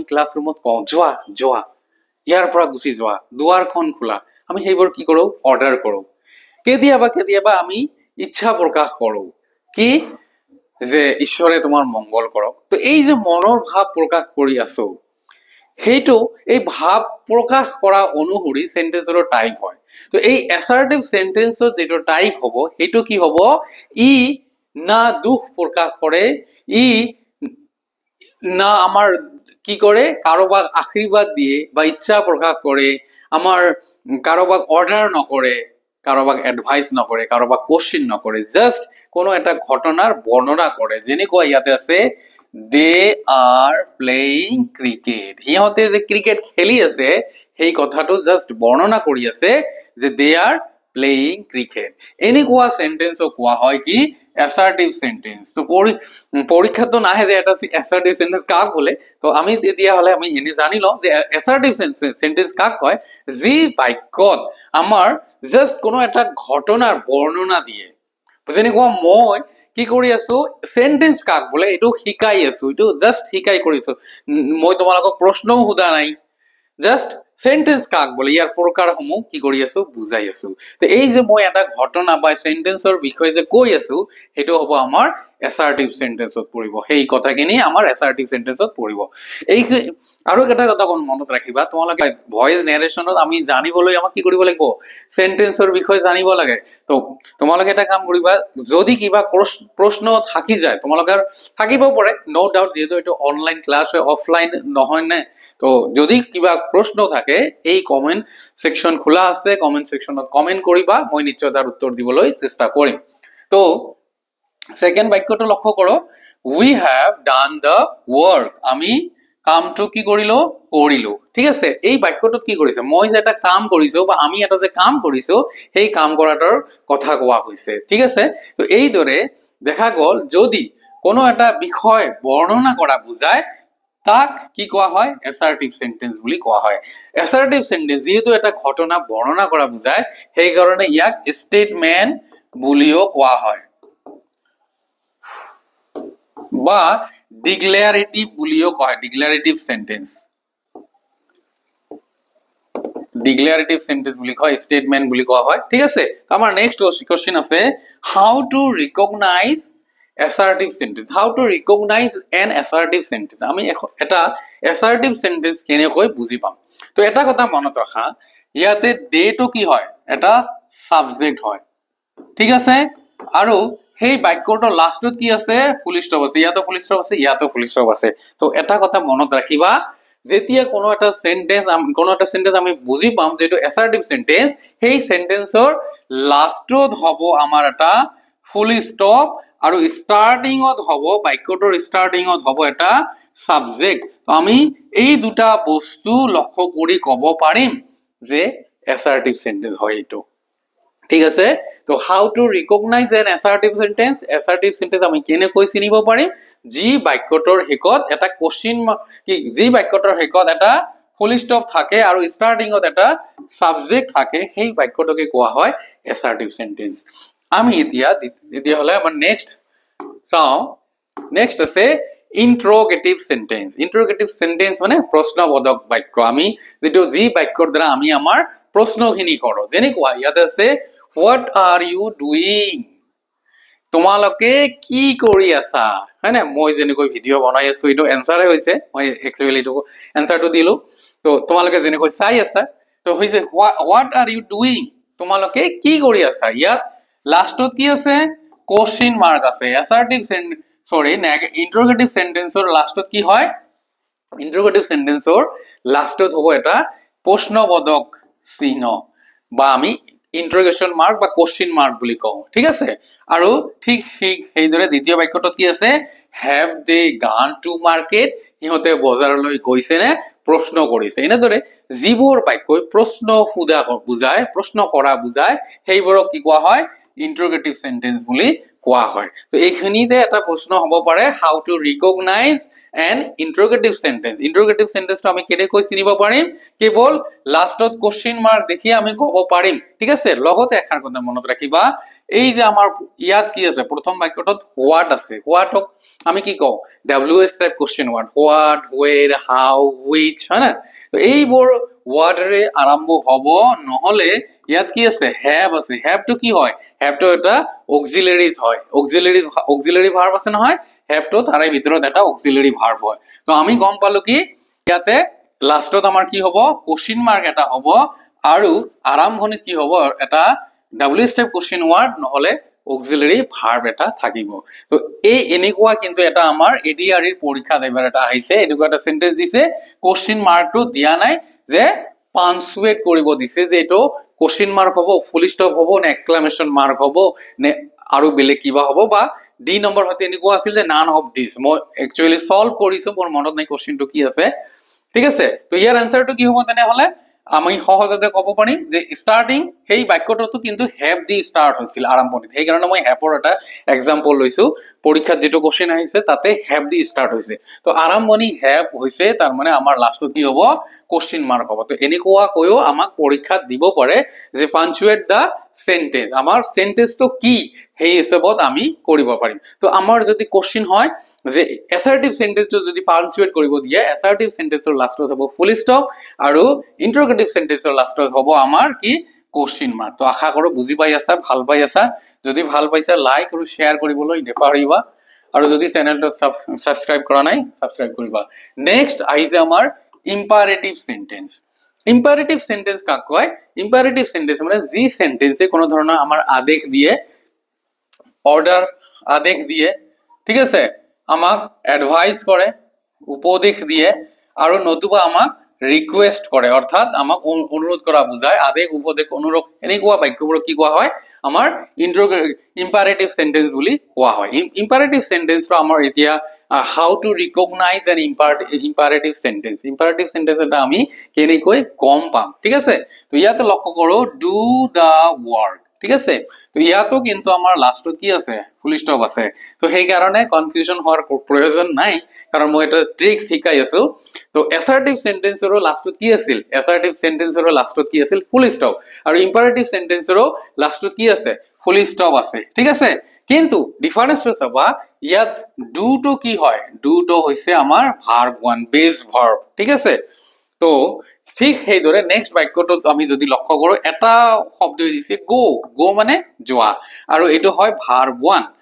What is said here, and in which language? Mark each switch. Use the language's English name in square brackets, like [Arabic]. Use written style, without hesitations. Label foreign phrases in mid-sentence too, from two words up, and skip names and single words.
[Assamese] ক্লাছৰুমত কওঁ যোৱা যোৱা ইয়াৰ পৰা গুচি যোৱা দুৱাৰখন খোলা আমি সেইবোৰ কি কৰো অৰ্ডাৰ কৰো কেতিয়াবা আমি ইচ্ছা প্ৰকাশ কৰো কি যে ঈশ্বৰে তোমাৰ মংগল কৰক তো এই যে মনৰ ভাৱ প্ৰকাশ কৰি আছো সেইটো এই ভাৱ প্ৰকাশ কৰা অনুসৰি [English] sentenceৰ type [Assamese] হয় তো এই [English] assertive sentenceৰ [Assamese] যেটো টাইপ হ'ব সেইটো কি হ'ব ই না দুখ প্ৰকাশ কৰে ই না আমাৰ কি কৰে কাৰোবাক আশীৰ্বাদ দিয়ে বা ইচ্ছা প্ৰকাশ কৰে আমাৰ কাৰোবাক অৰ্ডাৰ নকৰে কাৰোবাক এডভাইস নকৰে কাৰোবাক কোশ্চেন নকৰে জাস্ট কোনো এটা ঘটনাৰ বৰ্ণনা কৰে যেনেকুৱা ইয়াতে আছে [English] they are playing cricket [Assamese] ইহঁতে যে ক্ৰিকেট খেলি আছে সেই কথাটো জাস্ট বৰ্ণনা কৰি আছে যে [English] they are playing cricket [Assamese] এনেকুৱা সেন্টেন্সক কোৱা হয় কি [English] assertive sentence [Assamese] তো পৰীক্ষাটো নাহে যে এটা [English] assertive sentence [Assamese] কাক বলে তো আমি এতিয়া হলে আমি এনে জানি লওঁ যে assertive sentence কাক কয় যি বাক্যত আমাৰ জাস্ট কোনো এটা ঘটনাৰ বৰ্ণনা দিয়ে যেনেকুৱা মই কি কৰি আছো সেন্টেন্স কাক বলে এটো শিকাই আছো এটো জাস্ট শিকাই কৰিছো মই তোমালোকক প্ৰশ্নও সোধা নাই [English] just sentence [Assamese] কাক বলে ইয়াৰ প্ৰকাৰসমূহ কি কৰি আছো বুজাই আছো তো এই যে মই এটা ঘটনা বা সেন্টেন্সৰ বিষয়ে যে কৈ আছো হেটো হ'ব আমাৰ [English] assertive sentenceত [Assamese] পৰিব সেই কথাখিনি আমাৰ [English] assertive sentenceত [Assamese] পৰিব এই আৰু এটা কথা মনত ৰাখিবা তোমালোকে [English] voice narrationত [Assamese] আমি জানিবলৈ আমাক কি কৰিব লাগিব সেন্টেন্সৰ বিষয়ে জানিব লাগে তো তোমালোকে এটা কাম কৰিবা যদি কিবা প্ৰশ্ন থাকি যায় তোমালোকে থাকিব পাৰে [English] no doubt [Assamese] যেটো এটো [English] online class [Assamese] হয় অফলাইন নহয় নে তো যদি কিবা প্ৰশ্ন থাকে এই [English] comment section [Assamese] খোলা আছে [English] comment sectionত comment [Assamese] কৰিবা মই নিশ্চয় তাৰ উত্তৰ দিবলৈ চেষ্টা কৰিম তো সেকেন্ড বাক্যটো লক্ষ্য করো [English] we have done the work [Assamese] আমি কামটো কি কৰিলো ঠিক আছে এই বাক্যটোত কি কৰিছে মই যে এটা কাম কৰিছো বা আমি এটা যে কাম কৰিছো সেই কাম কৰাটোৰ কথা কোৱা হৈছে ঠিক আছে তো এই দৰে দেখা গল যদি কোনো এটা বিষয় বৰ্ণনা কৰা বুজায় তাক কি কোৱা হয় [English] assertive sentence [Assamese] বুলি কোৱা হয় [English] assertive sentence [Assamese] যেহেতু এটা ঘটনা বৰ্ণনা কৰা বুজায় সেই কাৰণে ইয়াক statement বুলিও কোৱা হয় বা ডিক্লেয়ারেটিভ বুলিও কয় [English] declarative sentence [Assamese] বুলি কয় স্টেটমেন্ট বুলি কোৱা হয় ঠিক আছে আমাৰ [English] next question [Assamese] আছে [English] how to recognize assertive sentence. How to recognize an assertive sentence? [Assamese] আমি এটা [English] assertive sentence [Assamese] কেনেকৈ বুজি পাম তো এটা কথা মনত ৰাখা ইয়াতে দে তো কি হয় এটা সাবজেক্ট হয় ঠিক আছে আৰু সেই বাক্যটোৰ লাষ্টত কি আছে [English] full stop [Assamese] আছে ইয়াতো [English] full stop [Assamese] আছে ইয়াতো ফুল স্টপ আছে তো এটা কথা মনত ৰাখিবা যেতিয়া কোনো এটা সেন্টেন্স আমি বুজি পাম যেটো [English] assertive sentence [Assamese] সেই সেন্টেন্সৰ লাষ্টত হ'ব আমাৰ এটা [English] full stop [Assamese] আৰু স্টার্টিংত হ'ব বাক্যটোৰ স্টার্টিংত হ'ব এটা সাবজেক্ট তো আমি এই দুটা বস্তু লক্ষ্য কৰি ক'ব পাৰিম যে [English] assertive sentence [Assamese] হয় এটো ঠিক আছে তো [English] how to recognize an assertive sentence [Assamese] আমি কেনেকৈ চিনিব পাৰিম যি বাক্যটোৰ হেকত এটা কোশ্চেন কি যি বাক্যটোৰ হেকত এটা [English] full stop [Assamese] থাকে আৰু স্টার্টিংত এটা সাবজেক্ট থাকে সেই বাক্যটোকে কোৱা হয় [English] assertive sentence [Assamese] আমি এতিয়া হলে আমাৰ নেক্সট আছে [English] interrogative sentence [Assamese] মানে প্ৰশ্নবোধক বাক্য আমি যেটো যি বাক্যৰ দ্বাৰা আমি আমাৰ প্ৰশ্নখিনি কৰো যেনেকুৱা ইয়াতে আছে [English] what are you doing [Assamese] তোমালোকে কি কৰি আছা হয়নে মই যেনেকৈ ভিডিও বনাই আছো এটো এনসাৰে হৈছে মই একচুয়ালি এটো এনসাৰটো দিলো তো তোমালোকে যেনেকৈ চাই আছা তো হৈছে [English] what are you doing [Assamese] তোমালোকে কি কৰি আছা ইয়াত লাষ্টত কি আছে [English] question mark [Assamese] আছে assertive [English] interrogative sentenceৰ [Assamese] লাষ্টত কি হয় [English] interrogative sentenceৰ [Assamese] লাষ্টত হ'ব এটা প্ৰশ্নবোধক চিহ্ন বা আমি [English] interrogation mark [Assamese] বা [English] question mark [Assamese] বুলি কওঁ ঠিক আছে আৰু ঠিক সেইদৰে দ্বিতীয় বাক্যটো কি আছে [English] have they gone to market [Assamese] ইহতে বজাৰলৈ গৈছে নে প্ৰশ্ন কৰিছে এনেদৰে যিবোৰ বাক্যই প্ৰশ্ন খুদা বুজায় প্ৰশ্ন কৰা বুজায় সেইবোৰক কি কোৱা হয় [English] interrogative sentence [Assamese] বুলি কোৱা হয় তো এইখিনিতে এটা প্ৰশ্ন হ'ব পাৰে [English] how to recognize an interrogative sentence [Assamese] তো আমি কেনেকৈ চিনিব পাৰিম কেৱল লাষ্টত [English] question mark [Assamese] দেখি আমি ক'ব পাৰিম ঠিক আছে লগতে এখাৰ কথা মনত ৰাখিবা এই যে আমাৰ ইয়াত কি আছে প্ৰথম বাক্যটোত what আছে whatক আমি কি কওঁ [English] ws type question word what where how which [Assamese] হয়না তো এইবোৰ ওয়ার্ডৰে আৰম্ভ হ'ব নহলে ইয়াত কি আছে have আছে [English] have to [Assamese] কি হয় [English] have to [Assamese] এটা auxiliaries হয় [English] auxiliary verb [Assamese] আছে নহয় [English] have to [Assamese] তাৰে ভিতৰত এটা [English] auxiliary verb [Assamese] হয় তো আমি গম পালো কি ইয়াতে লাষ্টত আমাৰ কি হ'ব [English] question mark [Assamese] এটা হ'ব আৰু আৰম্ভণিত কি হ'ব এটা [English] ws type question word [Assamese] নহলে [English] auxiliary verb [Assamese] এটা থাকিব তো এই এনেকুৱা কিন্তু এটা আমাৰ ADR এর পৰীক্ষা এবাৰ এটা আহিছে এনেকুৱা এটা সেন্টেন্স দিছে [English] question markটো [Assamese] দিয়া নাই যে পাঞ্চুয়েট কৰিব দিছে যে এটো [English] question mark [Assamese] হ'ব [English] full stop [Assamese] হ'ব নে [English] exclamation mark [Assamese] হ'ব নে আৰু বেলেগ কিবা হ'ব বা ডি নম্বৰ হতে এনেকুৱা আছিল যে [English] none of this [Assamese] মই [English] actually solve [Assamese] কৰিছো মোৰ মনত নাই কোশ্চেনটো কি আছে ঠিক আছে তো ইয়াৰ আনসাৰটো কি হ'ব তেনে হলে আমি সহজতে ক'ব পাৰিম যে স্টার্টিং সেই বাক্যটো কিন্তু হ্যাভ দি স্টার্ট হৈছিল আৰম্ভণিত সেই কাৰণে মই হ্যাভৰ এটা এক্সাম্পল লৈছো পৰীক্ষাত যেটো কোশ্চেন আহিছে তাতে হ্যাভ দি স্টার্ট হৈছে তো আৰম্ভণি হ্যাভ হৈছে তাৰ মানে আমাৰ লাষ্টত কি হ'ব [English] question mark [Assamese] হ'ব তো এনেকুৱা কয়ও আমাক পৰীক্ষাত দিব পাৰে যে [English] punctuate the sentence [Assamese] আমাৰ সেন্টেন্সটো কি সেই হিচাপত আমি কৰিব পাৰিম তো আমাৰ যদি কোশ্চেন হয় যে [English] assertive sentence [Assamese] যদি পাঞ্চুয়েট কৰিব দিয়ে [English] assertive sentence [Assamese] লাষ্টত হ'ব [English] full stop [Assamese] আৰু [English] interrogative sentence [Assamese] লাষ্টত হ'ব আমাৰ কি [English] question mark [Assamese] তো আশা কৰো বুজি পাই আছা ভাল পাই আছা যদি ভাল পাইছা লাইক আৰু শেয়ার কৰিবলৈ নেপাহৰিবা আৰু যদি চেনেলটো সাবস্ক্রাইব কৰা নাই সাবস্ক্রাইব কৰিবা নেক্সট আহিছে আমাৰ [English] imperative sentence [Assamese] কাক কয় [English] imperative sentence [Assamese] মানে যি সেন্টেন্সে কোনো ধৰণৰ আমাৰ আদেশ দিয়ে অর্ডার আদেশ দিয়ে ঠিক আছে আমাক এডভাইস কৰে উপদেশ দিয়ে আৰু নতুবা আমাক রিকোয়েস্ট কৰে অর্থাৎ আমাক অনুৰোধ কৰা বুজায় আদেশ উপদেশ অনুৰোধ এনেকুৱা বাক্যবোৰ কি কোৱা হয় আমাৰ [English] imperative sentence [Assamese] বুলি কোৱা হয় [English] imperative sentence [Assamese] ৰ আমাৰ এতিয়া [English] how to recognize an imperative sentence [Assamese] এটা আমি কেনেকৈ গম পাম ঠিক আছে তো ইয়াতে লক্ষ্য করো [English] do the work [Assamese] ঠিক আছে তো ইয়াতো কিন্তু আমাৰ লাষ্টত কি আছে [English] full stop [Assamese] আছে তো সেই কাৰণে কনফিউজন হোৱাৰ প্ৰয়োজন নাই কাৰণ মই এটা ট্ৰিক্স শিকাই আছো তো [English] assertive sentence [Assamese] ৰ লাষ্টত কি আছিল [English] assertive sentence [Assamese] ৰ লাষ্টত কি আছিল [English] full stop [Assamese] আৰু [English] imperative sentence [Assamese] ৰ লাষ্টত কি আছে [English] full stop [Assamese] আছে ঠিক আছে কিন্তু ডিফারেন্সটো চাবা ইয়াত [English] do to [Assamese] কি হয় [English] do to [Assamese] হৈছে আমাৰ [English] verb 1 base verb [Assamese] ঠিক আছে তো ঠিক সেইদৰে নেক্সট বাক্যটোত আমি যদি লক্ষ্য কৰো এটা শব্দ দিছে গো মানে যোৱা আৰু এটো হয় [English] verb 1